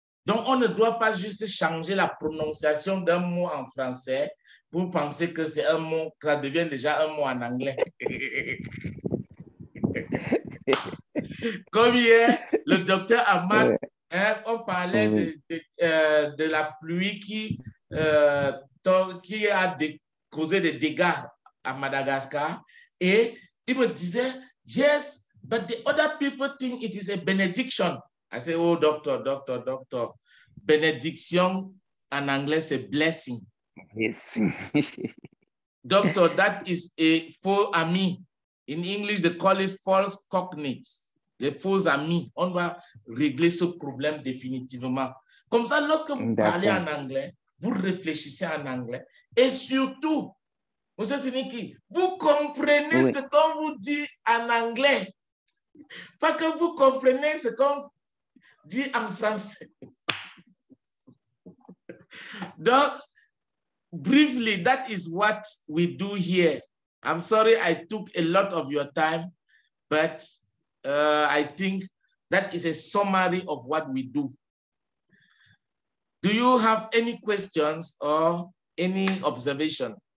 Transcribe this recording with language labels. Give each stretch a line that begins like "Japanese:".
French: Donc, on ne doit pas juste changer la prononciation d'un mot en français pour penser que c'est un mot, que ça devient déjà un mot en anglais. Comme hier, le docteur Ahmad, on parlait de la pluie qui a causé des dégâts à Madagascar. Et il me disait,
English: yes, but the other people think it is a benediction. I say, oh, doctor.
French: Benediction en anglais, c'est blessing.
English: Yes. Doctor, that is a faux ami. In English, they call it false cognates.
French: Les faux amis. On doit régler ce problème définitivement. Comme ça, lorsque vous parlez en anglais, vous réfléchissez en anglais. Et surtout, Monsieur Siniki, vous comprenez ce qu'on vous dit en anglais. Pas que vous comprenez ce qu'on dit en français.
English: Donc, briefly, that is what we do here. I'm sorry I took a lot of your time, but I think that is a summary of what we do. Do you have any questions or any observation?